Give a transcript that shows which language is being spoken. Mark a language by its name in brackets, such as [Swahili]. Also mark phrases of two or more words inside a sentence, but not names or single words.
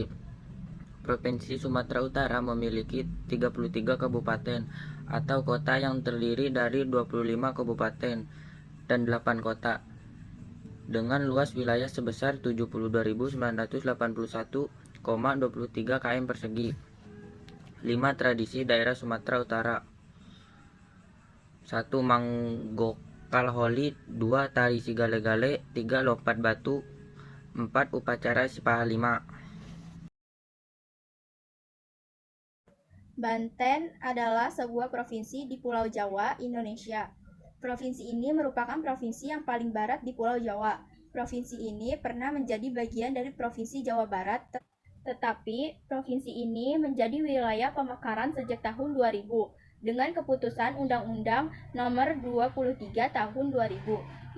[Indonesian] Provinsi Sumatera Utara memiliki 33 kabupaten atau kota yang terdiri dari 25 kabupaten dan 8 kota dengan luas wilayah sebesar 72.981,23 km persegi. 5 tradisi daerah Sumatera Utara. 1. Manggokal Holi, 2. Tari Sigale-gale, 3. Lompat batu, 4. Upacara Sipaha 5. Banten adalah sebuah provinsi di Pulau Jawa, Indonesia. Provinsi ini merupakan provinsi yang paling barat di Pulau Jawa. Provinsi ini pernah menjadi bagian dari Provinsi Jawa Barat, tetapi provinsi ini menjadi wilayah pemekaran sejak tahun 2000 dengan keputusan Undang-Undang Nomor 23 Tahun 2000.